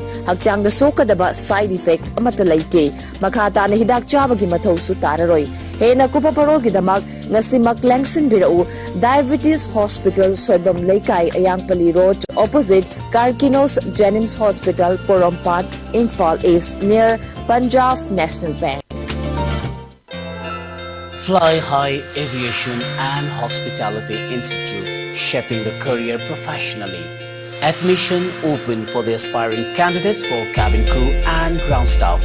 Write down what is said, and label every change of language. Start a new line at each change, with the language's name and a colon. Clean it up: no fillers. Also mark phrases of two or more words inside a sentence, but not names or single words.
Manipuri: Hakchang da sokadaba side effect amata laite. Makhata na hidak chabagi mathausu tararoi. Hena kupa parol gidamak ngasimak langsin birau Diabetes Hospital Soyam Laikai Ayangpali Road opposite Karkinos Jenims Hospital Porompat Imphal East near Punjab National Bank.
English: Fly High Aviation and Hospitality Institute, shaping the career professionally. Admission open for the aspiring candidates for cabin crew and ground staff.